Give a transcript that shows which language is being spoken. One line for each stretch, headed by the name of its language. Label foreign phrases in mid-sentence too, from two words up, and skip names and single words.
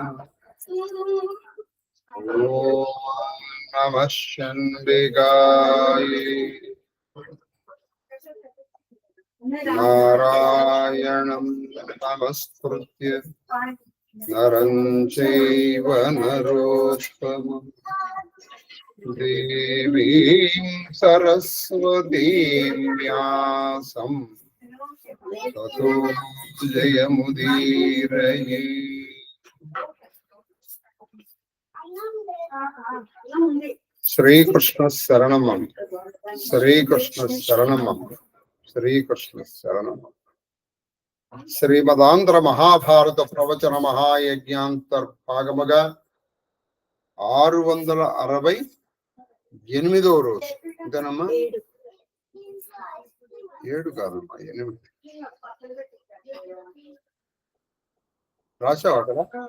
Sanskrit: ॐ नमः चण्डिकाय नारायणं नमस्कृत्य नरं चैव नरोत्तमं देवीं सरस्वतीं व्यासं ततो जयमुदीरये। श्रीकृष्ण शरणं श्रीकृष्ण शरणं श्रीकृष्ण शरणं।
Telugu: శ్రీమదాంధ్ర మహాభారత ప్రవచన మహాయజ్ఞాంతర్భాగముగా 668వ రోజు. ఇదేనమ్మా 7 కాదమ్మా 8 రాశావా కదా?